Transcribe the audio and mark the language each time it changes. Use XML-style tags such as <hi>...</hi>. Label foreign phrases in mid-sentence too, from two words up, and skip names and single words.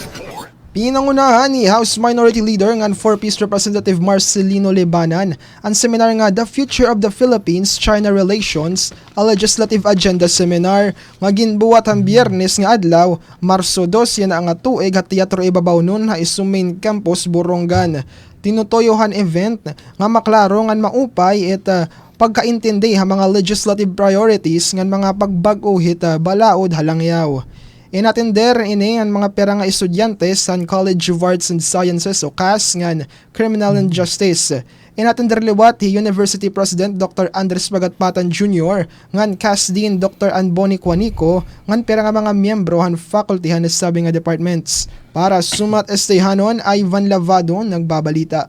<war>Pinangunahan ni House Minority Leader ngan 4th Representative Marcelino Libanan ang seminar nga The Future of the Philippines-China Relations, a Legislative Agenda Seminar nga ginbuwat ang Biyernes nga adlaw, Marso 2 na nga tuig at Teatro Ibabaw nun ha isu main campus Borongan. Tinutoyohan event nga maklaro ngan maupay et pagkaintindi ha mga</war> <en>legislative priorities</en> <war>ngan mga pagbag-o hit balaod halangyaw. Inatender ini ang mga pera nga estudyante sa College of Arts and Sciences o CAS ngan Criminal and Justice. Inatender liwat hi University President Dr. Andres Pagatpatan Jr. ngan CAS Dean Dr. Anboni Quanico ngan pera nga mga miyembro han faculty han sabi nga departments. Para sumat estehanon, Ivan Lavado nagbabalita.</war>